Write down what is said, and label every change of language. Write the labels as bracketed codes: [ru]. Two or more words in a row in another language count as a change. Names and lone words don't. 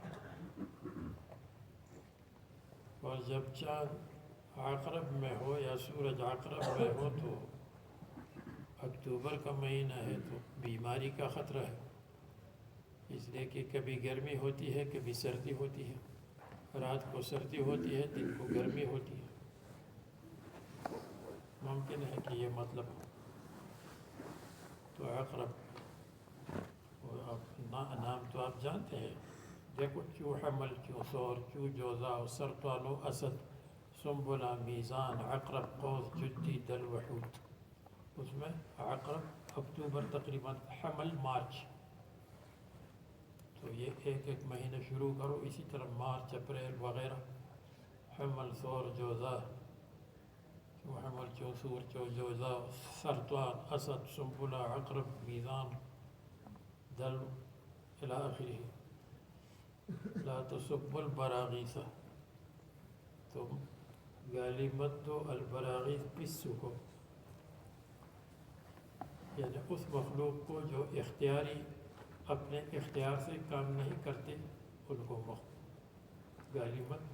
[ur] اور جب چاند عقرب میں ہو یا سورج عقرب میں ہو تو اکتوبر کا مہینہ ہے تو بیماری کا خطرہ ہے، اس لیے کہ کبھی گرمی ہوتی ہے کبھی سردی ہوتی ہے، رات کو سردی ہوتی ہے دن کو گرمی ہوتی ہے، ممکن ہے کہ یہ مطلب ہو۔ تو عقرب نام تو آپ جانتے ہیں، دیکھو چو حمل، چو ثور، چو جوزا، سرطان و اسد، سنبلہ، میزان، عقرب، قوس، جدی، دل، وحود، اس میں عقرب اکتوبر تقریباً، حمل مارچ، تو یہ ایک ایک مہینہ شروع کرو، اسی طرح مارچ، اپریل وغیرہ، حمل، ثور، جوزا، چو حمل، چو ثور، چو جوزا، سرطان، اسد، سنبلہ، عقرب، میزان، دل [ar] الی آخرہ۔ لا تسبوا البراغیث، [ur] تم گالی مت دو البراغیث پسو کو، یعنی اس مخلوق کو جو اختیاری اپنے اختیار سے کام نہیں کرتے، ان کو گالی مت دو۔